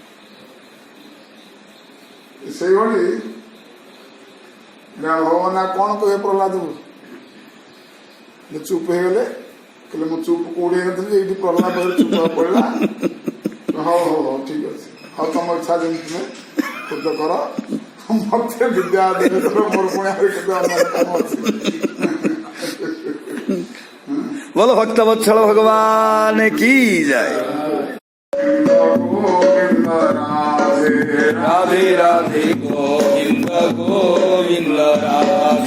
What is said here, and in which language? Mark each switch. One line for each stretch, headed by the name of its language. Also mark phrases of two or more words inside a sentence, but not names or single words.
Odia: ସେଇଭଳି ଭଗବାନ କଣ କହିବେ ପ୍ରହ୍ଲାଦକୁ ଚୁପ ହେଇଗଲେ କହିଲେ ମୁଁ ଚୁପ କୋଉଠି ହେଇନଥିଲି ଏଇଠି ପ୍ରହ୍ଲାଦ ଚୁପ ପଡିଲା ହଉ ହଉ ହଉ ଠିକ ଅଛି ଆଉ ତମ ଇଚ୍ଛା ଯେମିତି ତୁମେ ପୂଜ କର ମତେ ବିଦ୍ୟା ଦେବେ ମୋର ପୁଣି ଆହୁରି କେତେ ଅନ୍ୟ କାମ ଅଛି
Hindi: बोलो भक्त वत्सल भगवान की जय राधे राधे राधे गोविंद गोविंद राधे